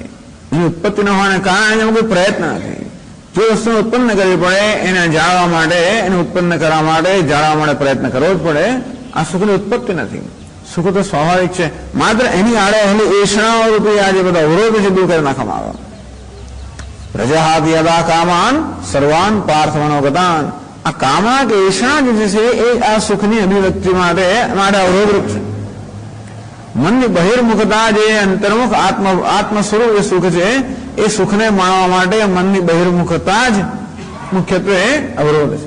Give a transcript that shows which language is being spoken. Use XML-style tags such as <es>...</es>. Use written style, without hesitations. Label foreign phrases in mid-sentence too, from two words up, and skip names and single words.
<gu>એની ઉત્પત્તિ ન હોવાને કારણે એનો કોઈ પ્રયત્ન નથી. જે વસ્તુને ઉત્પન્ન કરવી પડે એને જાળવા માટે, એને ઉત્પન્ન કરવા માટે, જાળવા માટે પ્રયત્ન કરવો જ પડે. આ સુખની ઉત્પત્તિ નથી. સુખ તો સ્વાભાવિક છે, માત્ર એની આડે રહેલી એષણાઓ રૂપી આ જે બધા અવરોધ છે દૂર કરી નાખવામાં આવે.</gu> <sa>પ્રજાહાદ યદા કામાન સર્વાન પાર્થ મનોગતાન.</sa> <gu>આ કામના કે એષણા જે છે એ આ સુખની અભિવ્યક્તિ માટે અવરોધરૂપ છે. મનની બહિર્મુખતા જે અંતર્મુખ આત્મ સ્વરૂપ જે સુખ છે એ સુખને માણવા માટે મનની બહિર્મુખતા જ મુખ્યત્વે અવરોધ છે.</gu>